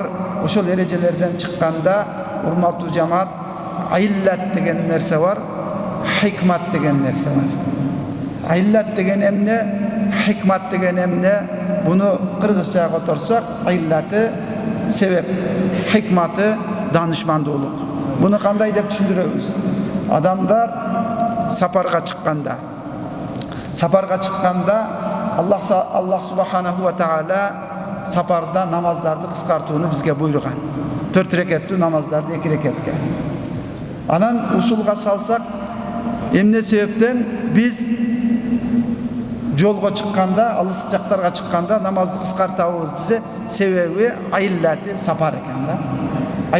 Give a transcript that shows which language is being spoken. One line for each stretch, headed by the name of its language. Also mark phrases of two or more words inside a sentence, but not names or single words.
Kyrgyz: Ошол эрежелерден чыкканда, урматтуу жамаат, иллат деген нерсе бар, хикмат деген нерсе бар. Иллат деген эмне, хикмат деген эмне? Буну кыргызчага которсак, иллаты себеп, хикматы данышмандуулук. Буну кандай деп түшүндүрөбүз? Адамдар сапарга чыкканда Аллах
Arabic: سبحانه وتعالى
Kyrgyz: сапарда намаздарды кыскартууну бизге буйруган. 4 рекеттүү намаздарды 2 рекетке. Анан усулга салсак, эмне себептен биз жолго чыкканда, алыс жактарга чыкканда намазды кыскартабыз десе, себеби иллати сапар экен да.